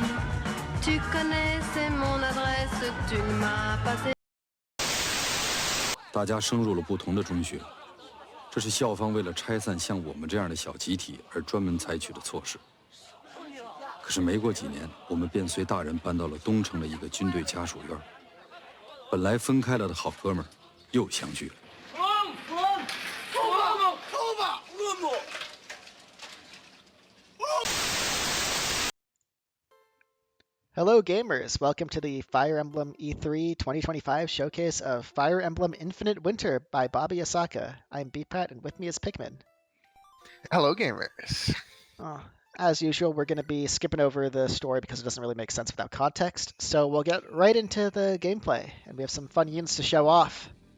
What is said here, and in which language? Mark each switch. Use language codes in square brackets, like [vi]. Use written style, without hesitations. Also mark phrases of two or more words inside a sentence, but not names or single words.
[fr] Tu connais, c'est mon adresse, tu m'as passé. [zh] 大家升入了不同的中学，这是校方为了拆散像我们这样的小集体而专门采取的措施。可是没过几年，我们便随大人搬到了东城的一个军队家属院。本来分开了的好哥们儿，又相聚了。 [en] Hello gamers, welcome to the Fire Emblem E3 2025 showcase of Fire Emblem Infinite Winter by BobbyAsaka. I'm BPat and with me is Pikmin. Hello gamers. As usual, we're going to be skipping over the story because it doesn't really make sense without context, so we'll get right into the gameplay, and we have some fun units to show off.